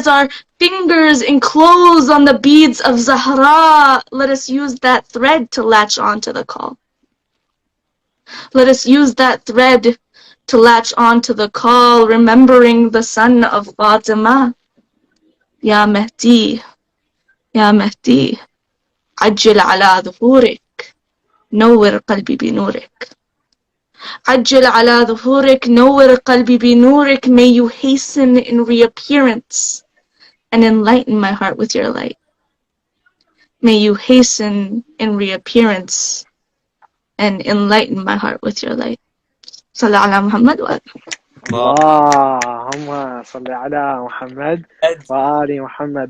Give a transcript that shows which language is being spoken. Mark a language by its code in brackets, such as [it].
[en] As our fingers enclose on the beads of Zahra, let us use that thread to latch on to the call. Let us use that thread to latch on to the call, remembering the son of Fatima. [ar] Ya Mahdi, Ya Mahdi, عجل على ظهورك, نور قلبي بنورك. عجل على ظهورك, نور قلبي بنورك. [en] May you hasten in reappearance and enlighten my heart with your light. May you hasten in reappearance and enlighten my heart with your light. [ar] صلى على محمد وآله. Allahumma salli ala Muhammad wa ali Muhammad.